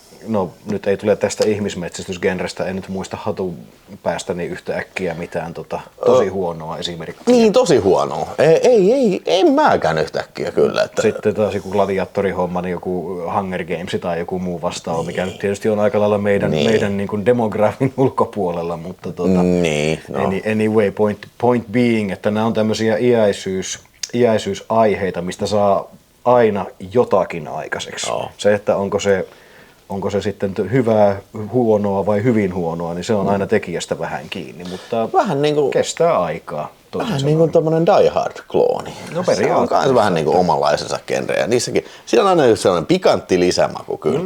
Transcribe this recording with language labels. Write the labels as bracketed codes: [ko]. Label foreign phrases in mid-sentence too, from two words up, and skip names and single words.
[fi] No nyt ei tule tästä ihmismetsästysgenrestä, en nyt muista hatun päästäni yhtä äkkiä mitään tosi huonoa esimerkkiä. Niin, tosi huonoa. En mäkään yhtäkkiä kyllä. Että sitten taas joku gladiattorihomma, niin joku Hunger Games tai joku muu vastaava, mikä nyt tietysti on aika lailla meidän niin kuin demografin ulkopuolella, mutta [en] anyway, point being, [fi] että nämä on tämmöisiä iäisyysaiheita, mistä saa aina jotakin aikaiseksi. Se, että onko se sitten hyvää, huonoa vai hyvin huonoa, niin se on aina tekijästä vähän kiinni, mutta vähän niin kuin, kestää aikaa. Vähän niin kuin tommonen Die Hard-klooni. No se on myös vähän niin kuin omanlaisensa genre, ja niissäkin, siinä on aina sellainen pikantti lisämaku kyllä.